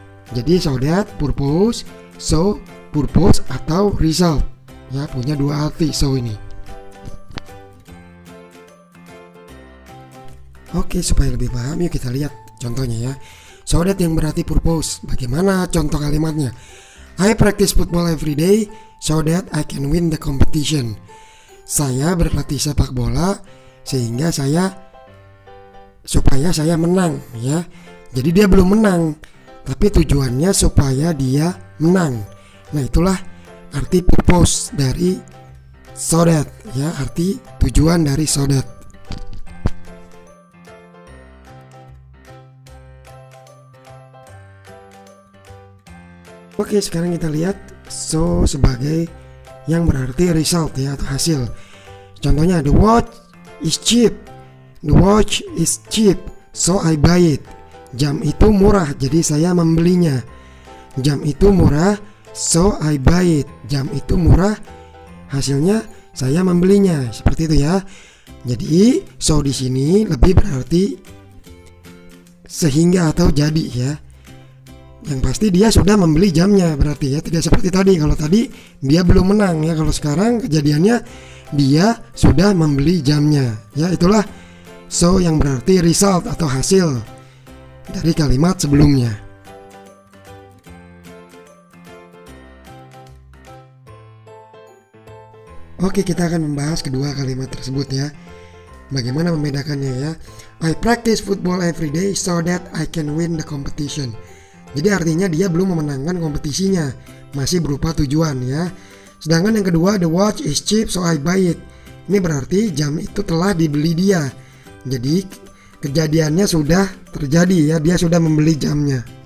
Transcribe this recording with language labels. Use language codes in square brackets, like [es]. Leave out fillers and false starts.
[id] Jadi so that, purpose, so, purpose atau result ya, punya dua arti so ini. Oke, supaya lebih paham yuk kita lihat contohnya ya. So that yang berarti purpose. Bagaimana contoh kalimatnya? [en] I practice football every day so that I can win the competition. [id] Saya berlatih sepak bola sehingga supaya saya menang ya. Jadi dia belum menang, tapi tujuannya supaya dia menang. Nah, itulah arti purpose dari so that ya, arti tujuan dari so that. Oke, sekarang kita lihat so sebagai yang berarti result ya, atau hasil. [en] Contohnya, the watch is cheap. The watch is cheap, so I buy it. [id] Jam itu murah, jadi saya membelinya. Jam itu murah, [en] so I buy it. [id] Jam itu murah, hasilnya saya membelinya. Seperti itu ya. Jadi so di sini lebih berarti sehingga atau jadi ya. Yang pasti dia sudah membeli jamnya berarti ya, tidak seperti tadi. Kalau tadi dia belum menang ya, kalau sekarang kejadiannya dia sudah membeli jamnya ya. Itulah so yang berarti result atau hasil dari kalimat sebelumnya. Oke, kita akan membahas kedua kalimat tersebut ya. Bagaimana membedakannya ya. [en] I practice football every day so that I can win the competition. [id] Jadi artinya dia belum memenangkan kompetisinya, masih berupa tujuan ya. Sedangkan yang kedua, [en] the watch is cheap so I buy it. [id] Ini berarti jam itu telah dibeli dia. Jadi kejadiannya sudah terjadi ya, dia sudah membeli jamnya.